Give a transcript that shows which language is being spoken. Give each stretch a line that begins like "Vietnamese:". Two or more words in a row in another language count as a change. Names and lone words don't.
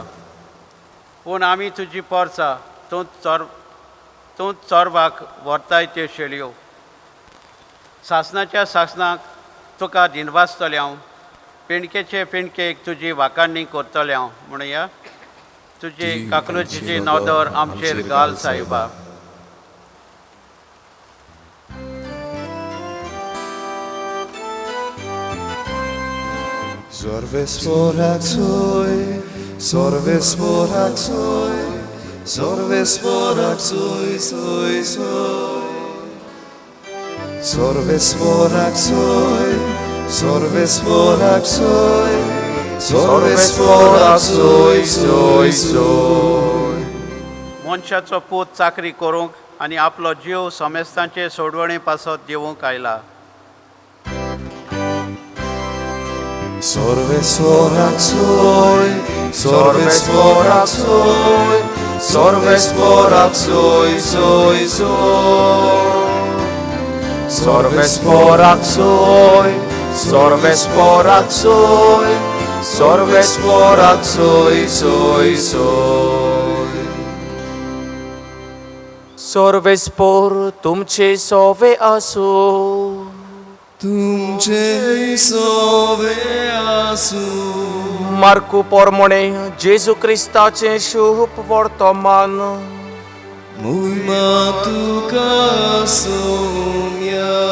Konkani: पूण आमी तुजी पोरसां तूं चोरवाक व्हरताय त्यो शेळयो. सासणाच्या सासणाक तुका दिनवासतले हांव, पिणकेचे पिणकेक तुजी वाकाणणी करतले हांव. म्हणुया, तुजे काकलुतीची नदर आमचेर घाल सायबा. Sorves porak soy, sorves porak soy, sorves porak soy, soy, soy. Sorves porak soy, sorves porak soy, sorves porak soy, soy, soy. मनशाचो पूत चाकरी करूंक आनी आपलो जीव सोमेस्तांचे सोडवणे पासत दिवूंक आयला. Sorves porak soy, sorves porak soy, sorves porak soy, soy, soy. Sorves porak soy, sorves porak soy, sorves porak soy, soy, soy. Sorves por तुमचे सोवे आसू. तुमचे सोवे आसू. मार्कू पोरमोणे जेजू क्रिस्ताचे शुभ वर्तमान. मुयमा तुका सोम्या.